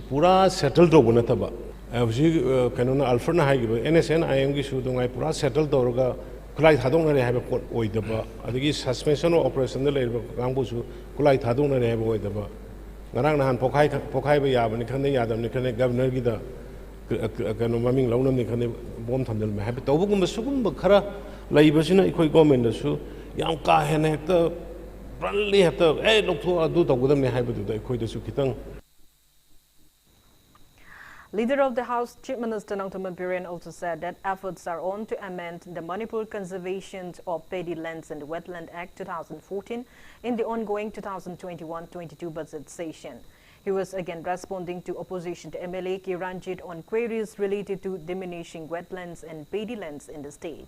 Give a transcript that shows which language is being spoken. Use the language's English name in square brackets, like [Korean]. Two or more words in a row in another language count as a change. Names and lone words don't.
[Manipuri] ꯄꯨꯔꯥ ꯁꯦꯇꯜ ꯇꯧꯕ ꯅꯠꯇꯕ ꯍꯧꯖꯤꯛ ꯀꯩꯅꯣꯅ ꯑꯜꯐ꯭ꯔꯗꯅ ꯍꯥꯏꯈꯤꯕ NSN IMꯒꯤꯁꯨ ꯑꯗꯨꯉꯥꯏ ꯄꯨꯔꯥ ꯁꯦꯇꯜ ꯇꯧꯔꯒ ꯈꯨꯠꯂꯥꯏ ꯊꯥꯗꯣꯛꯅꯔꯦ ꯍꯥꯏꯕ ꯄꯣꯠ ꯑꯣꯏꯗꯕ ꯑꯗꯒꯤ [English] suspension of operation-da [Manipuri] ꯂꯩꯔꯤꯕ ꯀꯥꯡꯕꯨꯁꯨ ꯈꯨꯠꯂꯥꯏ ꯊꯥꯗꯣꯛꯅꯔꯦ ꯍꯥꯏꯕ ꯑꯣꯏꯗꯕ ꯉꯔꯥꯡ ꯅꯍꯥꯟ ꯄꯣꯈꯥꯏꯕ ꯌꯥꯕꯅꯤ ꯈꯟꯗꯦ ꯌꯥꯗꯕꯅꯤ ꯈꯟꯗꯦ ꯒꯕꯔꯅꯔꯒꯤꯗ ꯀꯩꯅꯣ ꯃꯃꯤꯡ ꯂꯧꯅꯕꯅꯤ ꯈꯟꯗꯦ ꯕꯣꯝ ꯊꯝꯖꯤꯟꯕ ꯍꯥꯏꯕ ꯇꯧꯕꯒꯨꯝꯕ ꯁꯨꯒꯨꯝꯕ ꯈꯔ ꯂꯩꯕꯁꯤꯅ ꯑꯩꯈꯣꯏ ꯒꯣꯔꯃꯦꯟꯗꯁꯨ ꯌꯥꯝ ꯀꯥ ꯍꯦꯟꯅ ꯍꯦꯛꯇ ꯕ꯭ꯔꯟꯂꯤ ꯍꯦꯛꯇ ꯂꯧꯊꯣꯛ ꯑꯗꯨ ꯇꯧꯒꯗꯕꯅꯤ ꯍꯥꯏꯕꯗꯨꯗ ꯑꯩꯈꯣꯏꯗꯁꯨ ꯈꯤꯇꯪ. [English] Leader of the House, Chief Minister Nongthammam Biren also said that efforts are on to amend the Manipur Conservation of Paddy Lands and Wetland Act 2014 in the ongoing 2021-22 budget session. He was again responding to opposition to MLA Kiranjit on queries related to diminishing wetlands and paddy lands in the state.